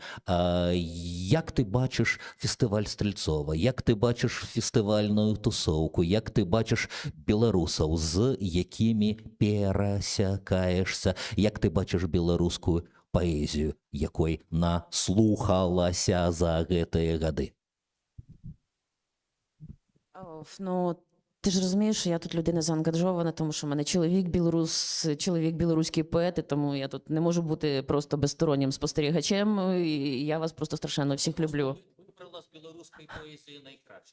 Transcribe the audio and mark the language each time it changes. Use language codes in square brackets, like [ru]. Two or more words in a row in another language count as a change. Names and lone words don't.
[be] Як ты бачыш фестываль Стрэльцова? Як ты бачыш фестывальную тусоўку? Як ты бачыш беларусаў, з якімі перасякаешся? Як ты бачыш беларускую паэзію, якой наслухалася за гэтыя гады? [uk] Ну, ти ж розумієш, що я тут людина заангажована, тому що в мене чоловік білорус, чоловік білоруський поет, і тому я тут не можу бути просто безстороннім спостерігачем, і я вас просто страшенно всіх люблю. Вибрала з білоруської поезії найкраще.